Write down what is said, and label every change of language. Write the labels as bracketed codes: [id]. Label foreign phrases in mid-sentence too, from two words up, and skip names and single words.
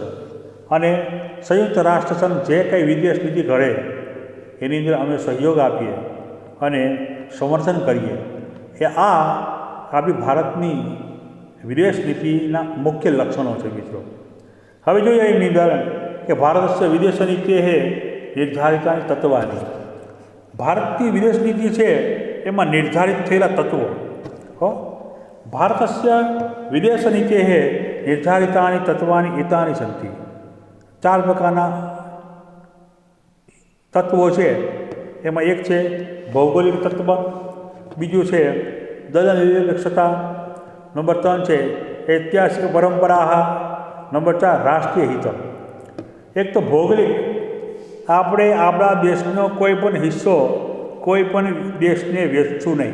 [gu] અને સંયુક્ત રાષ્ટ્રસંઘ જે કંઈ વિદેશ નીતિ ઘડે એની અંદર અમે સહયોગ આપીએ અને સમર્થન કરીએ. એ આપણી ભારતની વિદેશ નીતિના મુખ્ય લક્ષણો છે મિત્રો. હવે જોઈએ એની અંદર कि [sa] भारतस्य विदेशनीतेः निर्धारितानि तत्त्वानि। [gu] भारतની વિદેશ નીતિ છે એમાં નિર્ધારિત થયેલા તત્વો હો [sa] भारतस्य विदेशनीतेः निर्धारितानि तत्त्वानि एतानि सन्ति। [gu] 4 પ્રકારના તત્વો છે એમાં એક છે ભૌગોલિક તત્વ, બીજું છે દલનિરપેક્ષતા, નંબર 3 છે ઐતિહાસિક પરંપરા, નંબર 4 રાષ્ટ્રીય હિત। એક તો ભૌગોલિક, આપણે આપણા દેશનો કોઈ પણ હિસ્સો કોઈ પણ દેશને વેચવું નહીં।